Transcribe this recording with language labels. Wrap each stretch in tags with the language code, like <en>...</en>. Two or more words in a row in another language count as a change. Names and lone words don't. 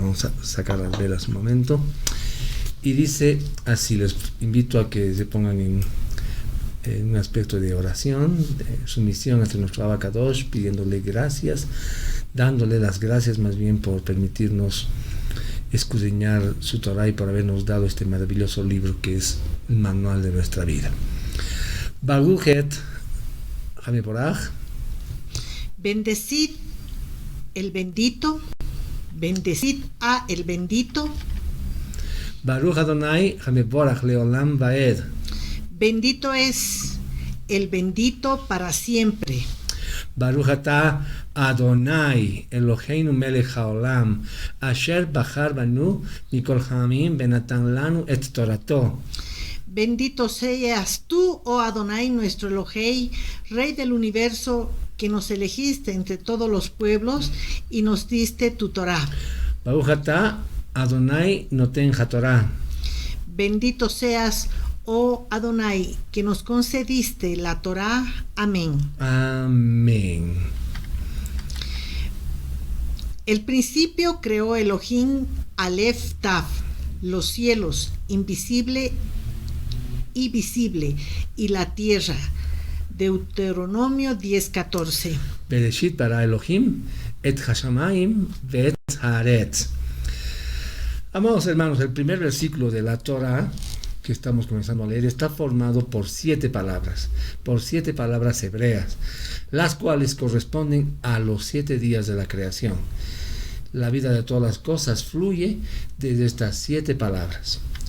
<es>Vamos a sacar las velas un momento. Y dice así, les invito a que se pongan en un aspecto de oración, de sumisión ante nuestro</es> <he>אבא קדוש,</he> <es>pidiéndole gracias, dándole las gracias más bien por permitirnos escudriñar su Torah y por habernos dado este maravilloso libro que es el manual de nuestra vida.</es> <he>ברוך את המבורך.</he> <es>Bendecid el bendito, bendecid a el bendito.</es> <he>ברוך אדני המבורך לעולם ועד.</he> <es>Bendito es el bendito para siempre.</es> <he>ברוך אתה אדני אלהינו מלך העולם אשר בחר בנו מכל העמים ונתן לנו את תורתו.</he> <es>Bendito seas tú, oh Adonai, nuestro Elohei, Rey del universo, que nos elegiste entre todos los pueblos y nos diste tu Torah.</es> <he>ברוך אתה אדני נותן התורה.</he> <es>Bendito seas, oh Adonai, que nos concediste la Torah. Amén. Amén. El principio creó</es> <he>אלהים אלף תו,</he> <es>los cielos, invisible y visible, y la tierra. Deuteronomio 10:14.</es> <he>בראשית ברא אלהים את השמים ואת הארץ.</he> <es>Amados hermanos, el primer versículo de la Torah que estamos comenzando a leer está formado por 7 palabras hebreas, las cuales corresponden a los 7 días de la creación. La vida de todas las cosas fluye desde estas 7 palabras.</es>